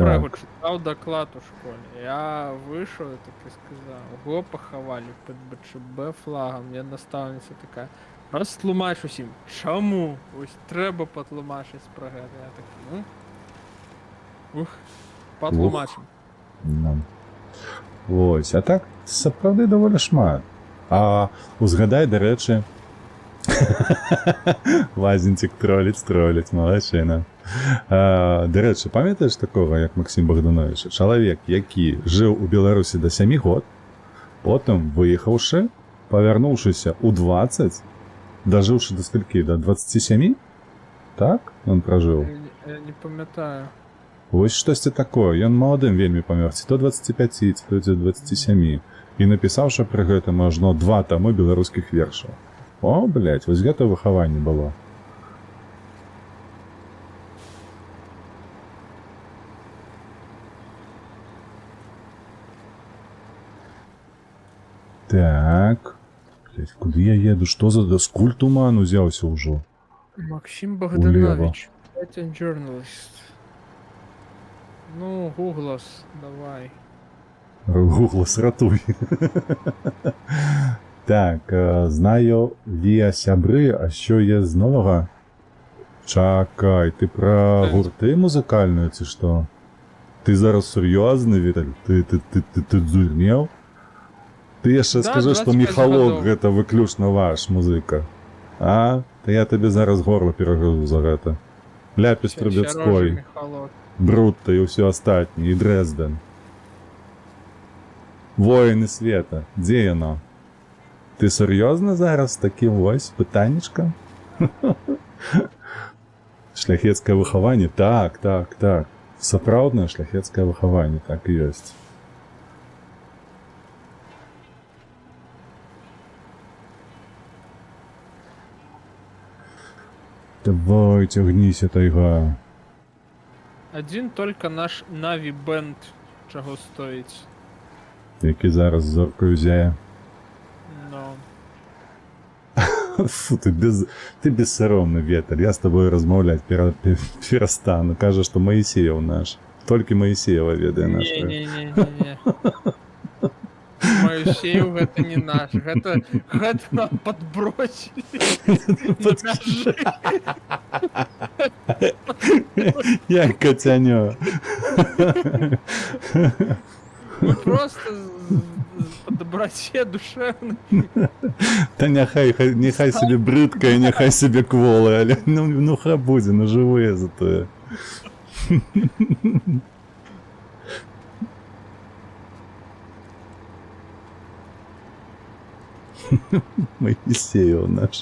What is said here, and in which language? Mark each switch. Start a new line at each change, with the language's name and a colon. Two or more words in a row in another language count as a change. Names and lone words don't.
Ukrainian: про його читав доклад у школі. Я вийшов і так і сказав, його поховали під БЧБ флагом. Я наставниця така, розтлумач усім, чому? Ось треба потлумачити про це. Я такий, ну, потлумачимо. Ну. Ось, а так,
Belarusian: сапраўды даволі шмат. А узгадай,
Ukrainian: до речі, Лазінцік троліць, малайчина. До речі, пам'ятаєш такого, як Максим Богданович? Чоловік, який жив у Білорусі до 7 год, потім виїхавши, повернувшися у 20, доживши до скільки? До 27? Так? Він прожив. Я не пам'ятаю. Ось щось це таке.
Belarusian: Ён молодым вельмі памёр, ці то 25, ці то 27. І напісаўшы пры гэтым ажно 2 тамы беларускіх вершаў. О, блядь, вось гэта выхаванне было. Так. Блядь, куды я еду? Што за скуль туман узяўся ўжо?
Russian: Максим Богданович, это журналист.
Belarusian: Ну, Гуглас, давай. Гуглас, ратуй.
Ukrainian: Так, знаю віа сябри, а що є з нового? Чакай, ти про гурти музикальні, чи що? Ти зараз серйозний, Віталь? Ти дурнів? Ти ще скажи, що Міхалок гэта виключно ваш музика. А? Та я тобі зараз горло перегрызу за гэта. Ляпіс Трубецкой, Брутто і все остатнє, і Дрезден. Воїни света, де яно? Ти серйозно зараз таким ось питаннячком? Шляхетське виховання? Так. Сапраўднае шляхетське виховання,
Belarusian: так і ёсць.
Ukrainian: Давай, тягнися, тайга.
Russian: Один только наш
Ukrainian: Нави Бенд чого стоїть. Який зараз зоркою зяє. Ну. Фу, ти безсоромний, Віталь. Я з тобою розмовляти перестану. Каже, що Моїсеєв наш. Тільки Моїсеєва ведає наш. Не.
Russian: Моисеев это не наш, это нам подбросили.
Belarusian: Я котянё.
Russian: Мы просто По доброте душевной.
Ukrainian: Та нехай собі бридка і нехай собі кволи, але ну хай буде, ну живе зато. Моїсеєв наш.